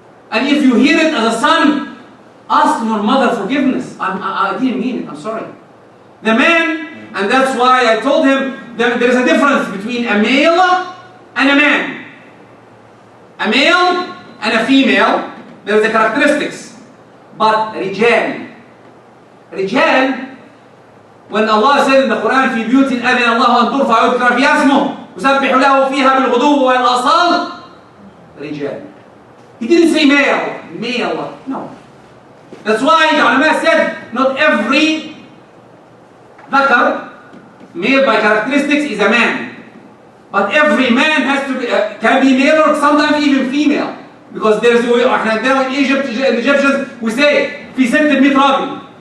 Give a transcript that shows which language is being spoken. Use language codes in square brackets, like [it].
[en] And if you hear it as a son, ask your mother forgiveness. I didn't mean it. I'm sorry. The man, and that's why I told him that there is a difference between a male and a man. A male and a female, there is a characteristics. [ar] But رجال, [en] when Allah said in the Quran, [ar] في بيوت أذن الله أن ترفع ويذكر فيها اسمه يسبح له فيها بالغدو والآصال رجال. [en] He didn't say male. No. That's why the ulama said not every ذكر, male by characteristics, is a man. But every man has to be, can be male or sometimes even female. Because there is, in Egypt, the Egyptians, we say, [ar] في 600 راجل.